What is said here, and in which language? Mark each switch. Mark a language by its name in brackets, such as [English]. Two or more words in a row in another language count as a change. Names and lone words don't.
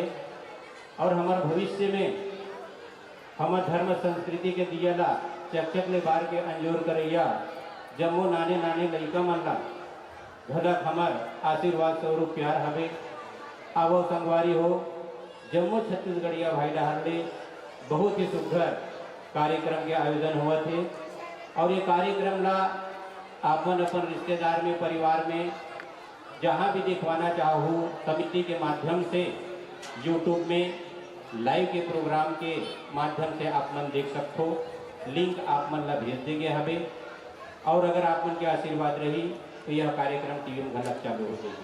[Chhattisgarhi] और हमार भविष्य में हमार धर्म संस्कृति के दिया ला चकचक ले बार के अंजोर करैया जम्मो नाने नाने लड़का मन ला घलक हमार आशीर्वाद स्वरूप प्यार हवे। आवो संगवारी हो जम्मू छत्तीसगढ़िया भाई डहर ले बहुत ही सुघर कार्यक्रम के आयोजन हुआ थे। और ये कार्यक्रम ला आपन अपन रिश्तेदार में परिवार में जहाँ भी दिखवाना चाहूँ कमिटी के माध्यम से यूट्यूब में लाइव के प्रोग्राम के माध्यम से आप मन देख सकते हो। लिंक आप मन ला भेज देंगे हमें। और अगर आप मन के आशीर्वाद रही तो यह कार्यक्रम टीवी में घलक चालू हो जाएगी।